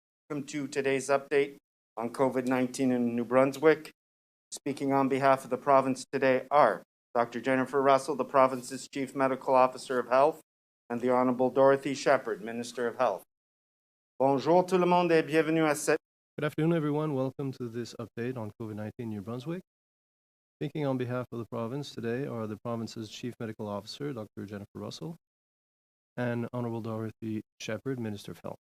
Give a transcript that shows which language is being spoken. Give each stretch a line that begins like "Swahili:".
English: Welcome to today's update on COVID-19 in New Brunswick. Speaking on behalf of the province today are Dr. Jennifer Russell, the province's Chief Medical Officer of Health, and the Honorable Dorothy Shepherd, Minister of Health.
French: Bonjour tout le monde et bienvenue à cette...
English: Good afternoon, everyone. Welcome to this update on COVID-19 in New Brunswick. Speaking on behalf of the province today are the province's Chief Medical Officer, Dr. Jennifer Russell, and Honorable Dorothy Shepherd, Minister of Health.